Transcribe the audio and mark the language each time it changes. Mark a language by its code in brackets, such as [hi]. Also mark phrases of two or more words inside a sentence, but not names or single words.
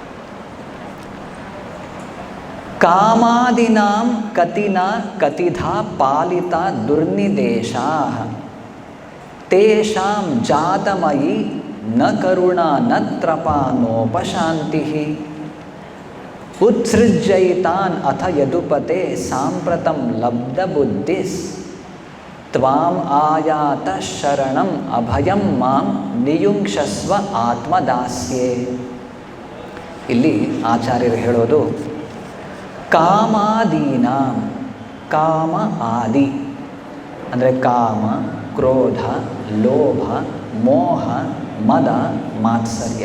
[sa] ನೋಡೋಣ. ಕಾಮಾದಿನಾಂ ಕತಿನ ಕತಿಧಾ ಪಾಲಿತ ದುರ್ನಿದೇಶಾ ತೇಷಾಂ ಜಾತಮಯಿ ನ ಕರುಣಾ ನ ತ್ರಪಾ ನೋಪಶಾಂತಿ ಉತ್ಸೃಜ್ಯೈತಾನ್ ಅಥ ಯದುಪತೆ ಸಾಂಪ್ರತಂ ಲಬ್ಧ ಬುದ್ಧಿಸ್ ತ್ವಾಂ ಆಯಾತ ಶರಣಂ ಅಭಯಂ ಮಾಂ ನಿಯುಂಕ್ಷಸ್ವ ಆತ್ಮದಾಸ್ಯೆ. [kn] ಇಲ್ಲಿ ಆಚಾರ್ಯರು ಹೇಳೋದು ಕಾಮಾದೀನಾಂ, ಕಾಮ ಆದಿ ಅಂದರೆ ಕಾಮ, ಕ್ರೋಧ, ಲೋಭ, ಮೋಹ, ಮದ, ಮಾತ್ಸರ್ಯ.